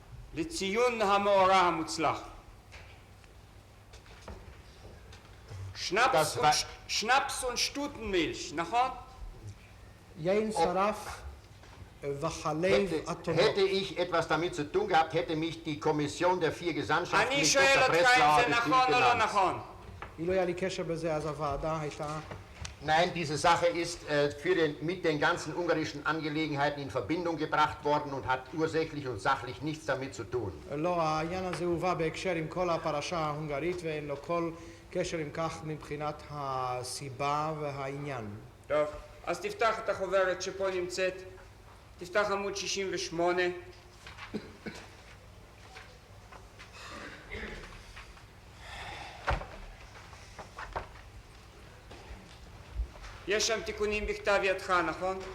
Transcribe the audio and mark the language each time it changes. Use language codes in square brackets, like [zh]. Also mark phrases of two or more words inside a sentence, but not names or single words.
[he] לציון המאורע המוצלח. [de] Das war- Schnaps und Stutenmilch, [he] נכון? יין שרף וחלב אתונות. [de] Hätte ich etwas damit zu tun gehabt, hätte mich die Kommission der 4 Gesandtschaften [he] אני [de] mit [he] שואל [de] Dr. [he] אותך אם [de] Breslauer [he] זה [de] bestimmt [he] נכון או לא [de] genannt. [he] נכון. אילו היה לי קשר בזה, אז הוועדה הייתה... [de] Nein, diese Sache ist mit den ganzen ungarischen Angelegenheiten in Verbindung gebracht worden und hat ursächlich und sachlich nichts damit zu tun. [he] לא, העניין הזה הובא בהקשר עם כל הפרשה ההונגרית ואין לו כל קשר עם כך מבחינת הסיבה והעניין. טוב, אז תפתח את החוברת שפה נמצאת, תפתח עמוד 68. יש שם תיקונים בכתב ידך, נכון?